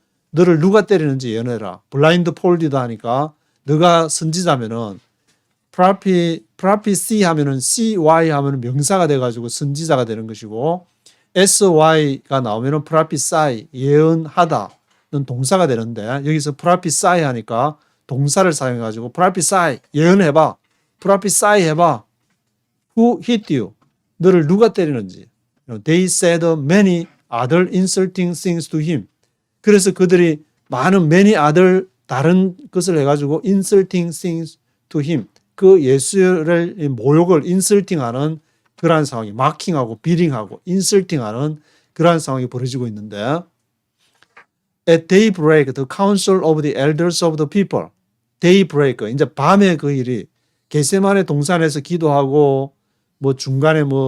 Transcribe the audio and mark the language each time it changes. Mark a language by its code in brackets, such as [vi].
[ko] 너를 누가 때리는지 예언해라. blindfolded 하니까 너가 선지자면은 prophecy 하면은 CY 하면은 명사가 돼가지고 선지자가 되는 것이고 SY가 나오면은 prophesy 예언하다는 동사가 되는데 여기서 prophesy 하니까 동사를 사용해가지고 prophesy 예언해봐. prophesy 해봐. [en] Who hit you? [ko] 너를 누가 때리는지. [en] They said many other insulting things to him. [ko] 그래서 그들이 많은 many other 다른 것을 해가지고 [en] insulting things to him. [ko] 그 예수를 모욕을 insulting하는 그러한 상황이 마킹하고 비링하고 insulting하는 그러한 상황이 벌어지고 있는데 [en] at daybreak the council of the elders of the people [ko] daybreak 이제 밤에 그 일이 겟세마네 동산에서 기도하고 뭐 중간에